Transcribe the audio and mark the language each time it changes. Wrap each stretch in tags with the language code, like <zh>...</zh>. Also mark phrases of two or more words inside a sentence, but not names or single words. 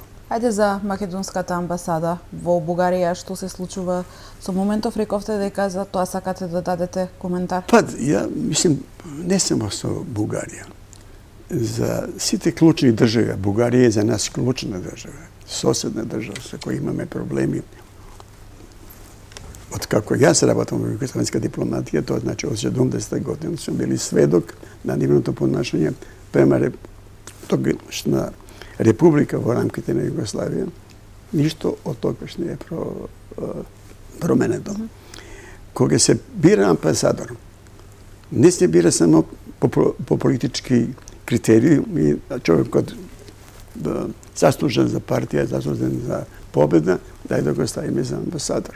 <mk>Ајде за македонската амбасада во Бугарија, што се случува со моментов, рековте дека за тоа сакате да дадете коментар? Па, ја мислам, не само со Бугарија. За сите клучни држави, Бугарија е за нас клучна држава, соседна држава со која имаме проблеми od kako ja se работам во југословенска дипломатија, тоа значи од 70 година сум били сведок на нивното понашање према тогашна република во рамките на Југославија. Ништо од тогаш не е променето. Кога се бира амбасадор, не се бира само по политички критериуми, човекот заслужен за партија, заслужен за победа, дај да го ставиме за амбасадор.</mk>